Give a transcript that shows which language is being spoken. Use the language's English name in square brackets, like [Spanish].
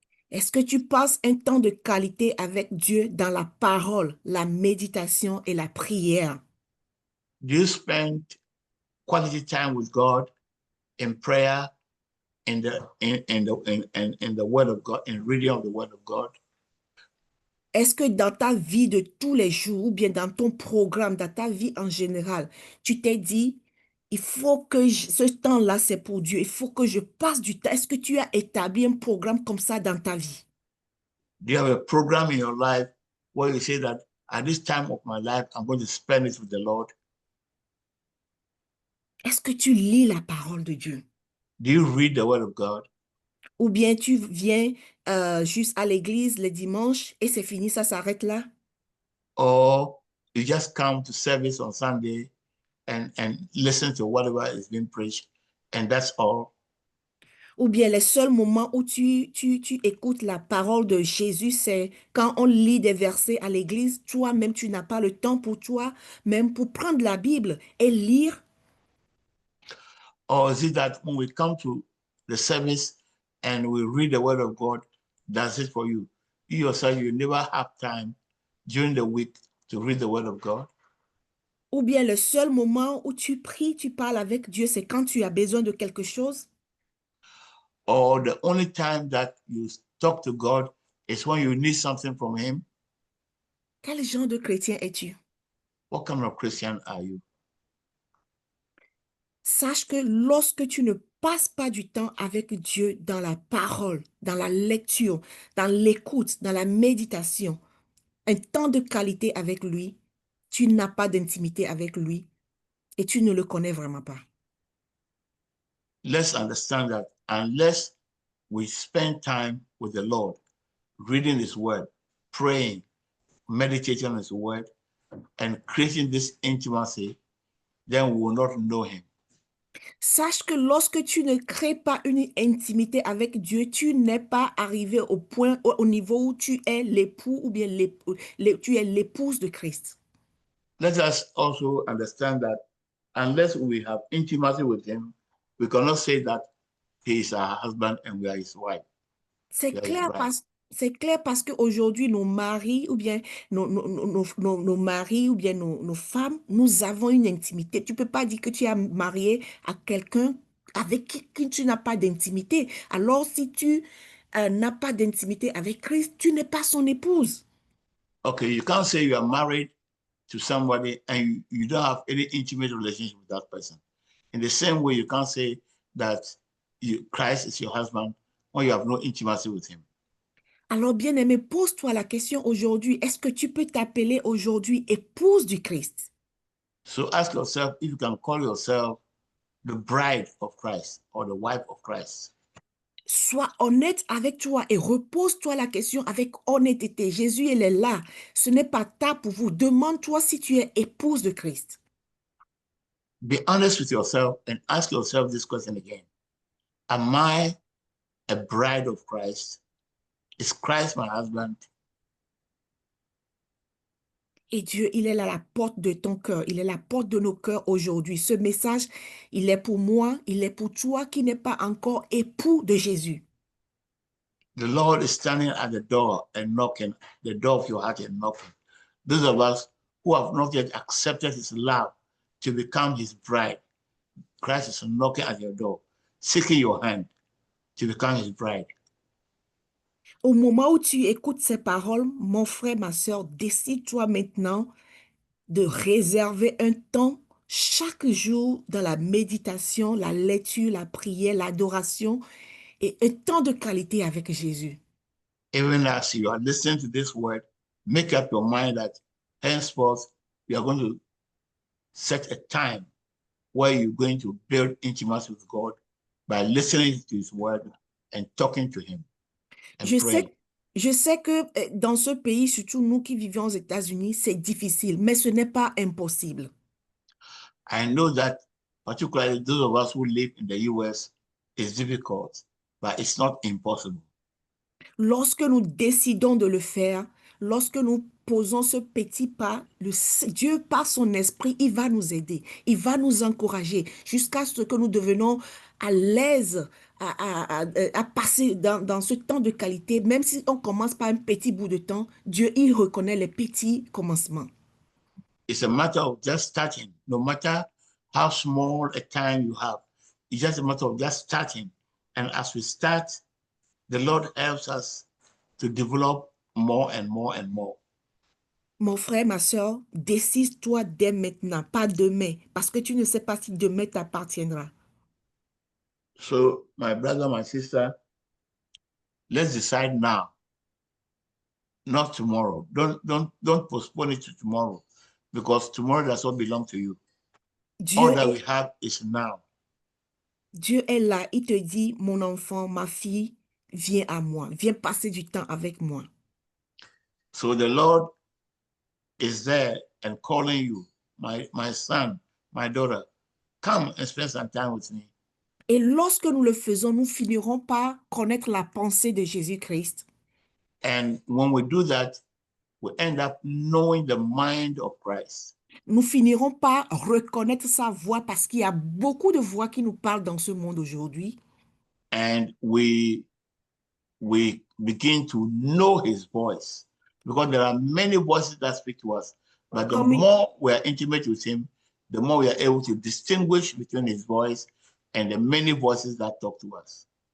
[French] Est-ce que tu passes un temps de qualité avec Dieu dans la parole, la méditation et la prière? [English] Do you spend quality time with God in prayer, in the Word of God, in reading of the Word of God? [French] Est-ce que dans ta vie de tous les jours ou bien dans ton programme, dans ta vie en général, tu t'es dit, il faut que ce temps-là, c'est pour Dieu, il faut que je passe du temps. Est-ce que tu as établi un programme comme ça dans ta vie? [English] Do you have a program in your life where you say that at this time of my life, I'm going to spend it with the Lord? [French] Est-ce que tu lis la parole de Dieu? [English] Do you read the Word of God? [French] Ou bien tu viens juste à l'église le dimanche et c'est fini, ça s'arrête là? [English] Or you just come to service on Sunday and listen to whatever is being preached, and that's all? [French] Ou bien les seuls moments où tu écoutes la parole de Jésus, c'est quand on lit des versets à l'église, toi-même, tu n'as pas le temps pour toi, même pour prendre la Bible et lire. [English] Or is it that when we come to the service and we read the Word of God, that's it for you? You yourself, you never have time during the week to read the Word of God? [French] Ou bien le seul moment où tu pries, tu parles avec Dieu, c'est quand tu as besoin de quelque chose. [English] Or the only time that you talk to God is when you need something from Him? [French] Quel genre de chrétien es-tu? [English] What kind of Christian are you? [French] Sache que lorsque tu ne passes pas du temps avec Dieu dans la parole, dans la lecture, dans l'écoute, dans la méditation, un temps de qualité avec lui, tu n'as pas d'intimité avec lui et tu ne le connais vraiment pas. [English] Let's understand that unless we spend time with the Lord, reading His Word, praying, meditating on His Word, and creating this intimacy, then we will not know Him. [French] Sache que lorsque tu ne crées pas une intimité avec Dieu, tu n'es pas arrivé au point, au niveau où tu es l'époux ou bien tu es l'épouse de Christ. [English] Let us also understand that unless we have intimacy with Him, we cannot say that He is our husband and we are His wife. [French] C'est [English] We are His [French] clair [English] bride. [French] c'est clair parce qu'aujourd'hui, nos maris ou bien nos maris ou bien nos femmes, nous avons une intimité. Tu ne peux pas dire que tu es marié à quelqu'un avec qui tu n'as pas d'intimité. Alors, si tu n'as pas d'intimité avec Christ, tu n'es pas son épouse. [English] Okay, you can't say you are married to somebody and you don't have any intimate relationship with that person. In the same way, you can't say that Christ is your husband when you have no intimacy with Him. [French] Alors, bien-aimé, pose-toi la question aujourd'hui. Est-ce que tu peux t'appeler aujourd'hui épouse du Christ? [English] So ask yourself if you can call yourself the bride of Christ or the wife of Christ. [French] Sois honnête avec toi et repose-toi la question avec honnêteté. Jésus, il est là. Ce n'est pas tard pour vous. Demande-toi si tu es épouse de Christ. [English] Be honest with yourself and ask yourself this question again. Am I a bride of Christ? Is Christ my husband? [French] Et Dieu, il est à la porte de ton cœur. Il est à la porte de nos cœurs aujourd'hui. Ce message, il est pour moi, il est pour toi qui n'es pas encore époux de Jésus. [English] The Lord is standing at the door and knocking, the door of your heart and knocking. Those of us who have not yet accepted His love to become His bride, Christ is knocking at your door, seeking your hand to become His bride. [French] Au moment où tu écoutes ces paroles, mon frère, ma soeur, décide-toi maintenant de réserver un temps chaque jour dans la méditation, la lecture, la prière, l'adoration et un temps de qualité avec Jésus. [English] Even as you are listening to this word, make up your mind that henceforth you are going to set a time where you're going to build intimacy with God by listening to His word and talking to Him and [French] Je [English] praying. [French] sais, Je sais que dans ce pays, surtout nous qui vivons aux États-Unis, c'est difficile, mais ce n'est pas impossible. [English] I know that particularly those of us who live in the US, it's difficult, but it's not impossible. [French] Lorsque nous décidons de le faire, lorsque nous posons ce petit pas, Dieu, par son esprit, il va nous aider, il va nous encourager jusqu'à ce que nous devenons à l'aise à passer dans ce temps de qualité. Même si on commence par un petit bout de temps, Dieu, il reconnaît les petits commencements. [English] It's a matter of just starting, no matter how small a time you have. It's just a matter of just starting. And as we start, the Lord helps us to develop more and more and more. [French] Mon frère, ma soeur, décide-toi dès maintenant, pas demain, parce que tu ne sais pas si demain t'appartiendra. [English] So, my brother, my sister, let's decide now, not tomorrow. Don't postpone it to tomorrow, because tomorrow does not belong to you. All [French] Dieu [English] that [French] est, [English] we have is now. [French] Dieu est là, il te dit, mon enfant, ma fille, viens à moi, viens passer du temps avec moi. [English] So the Lord is there and calling you, my son, my daughter, come and spend some time with me. [French] Et lorsque nous le faisons, nous finirons par connaître la pensée de Jésus-Christ. [English] And when we do that, we end up knowing the mind of Christ. [French] Nous finirons par reconnaître sa voix parce qu'il y a beaucoup de voix qui nous parlent dans ce monde aujourd'hui. [English] And we begin to know his voice, because there are many voices that speak to us. But the more we are intimate with him, the more we are able to distinguish between his voice and the many voices that talk to us.